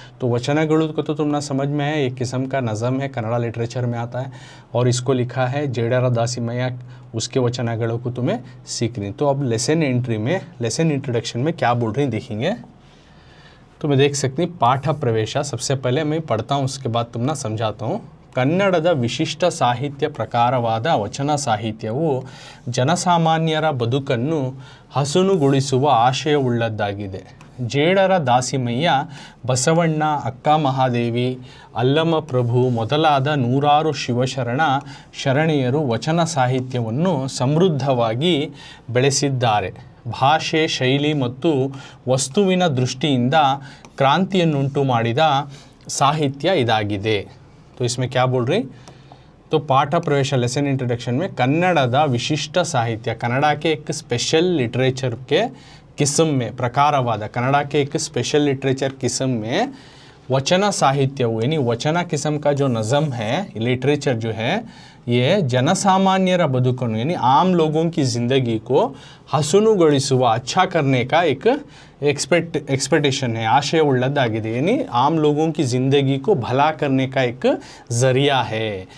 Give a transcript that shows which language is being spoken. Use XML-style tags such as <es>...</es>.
<hi>तो वचनगळु को तो तुमना समझ में है, एक किस्म का नज़म है, कन्नड़ा लिटरेचर में आता है, और इसको लिखा है जेडर दासीमैया, उसके वचनगळु को तुम्हें सीखनी। तो अब लेसन एंट्री में, लेसन इंट्रोडक्शन में क्या बोल रही देखेंगे। तो मैं देख सकती पाठ प्रवेश। सबसे पहले मैं पढ़ता हूँ, उसके बाद तुमना समझाता हूँ।</hi> <kn>ಕನ್ನಡದ ವಿಶಿಷ್ಟ ಸಾಹಿತ್ಯ ಪ್ರಕಾರವಾದ ವಚನ ಸಾಹಿತ್ಯವು ಜನಸಾಮಾನ್ಯರ ಬದುಕನ್ನು ಹಸನುಗೊಳಿಸುವ ಆಶಯವುಳ್ಳದ್ದಾಗಿದೆ. ಜೇಡರ ದಾಸಿಮಯ್ಯ, ಬಸವಣ್ಣ, ಅಕ್ಕ ಮಹಾದೇವಿ, ಅಲ್ಲಮ ಪ್ರಭು ಮೊದಲಾದ ನೂರಾರು ಶಿವಶರಣ ಶರಣೆಯರು ವಚನ ಸಾಹಿತ್ಯವನ್ನು ಸಮೃದ್ಧವಾಗಿ ಬೆಳೆಸಿದ್ದಾರೆ. ಭಾಷೆ, ಶೈಲಿ ಮತ್ತು ವಸ್ತುವಿನ ದೃಷ್ಟಿಯಿಂದ ಕ್ರಾಂತಿಯನ್ನುಂಟು ಮಾಡಿದ ಸಾಹಿತ್ಯ ಇದಾಗಿದೆ।</kn> <hi>तो इसमें क्या बोल रही, तो पाठ प्रवेश लेसन इंट्रोडक्शन में</hi> <kn>कन्नड़दा विशिष्ट साहित्य,</kn> <hi>कन्नड़ा के एक स्पेशल लिटरेचर के किस्म में, प्रकारवाद कन्नड़ा के एक स्पेशल लिटरेचर किस्म में वचना साहित्य यानी वचना किस्म का जो नज़म है, लिटरेचर जो है, ये</hi> <kn>जनसामान्यर बदुकनु</kn> <hi>यानी आम लोगों की ज़िंदगी को</hi> <kn>हसनुಗೊಳಿಸುವ,</kn> <hi>अच्छा करने का एक एक्सपेक्टेशन है,</hi> <kn>आशय उल्लदागिदे,</kn> <hi>यानी आम लोगों की ज़िंदगी को भला करने का एक ज़रिया है।</hi>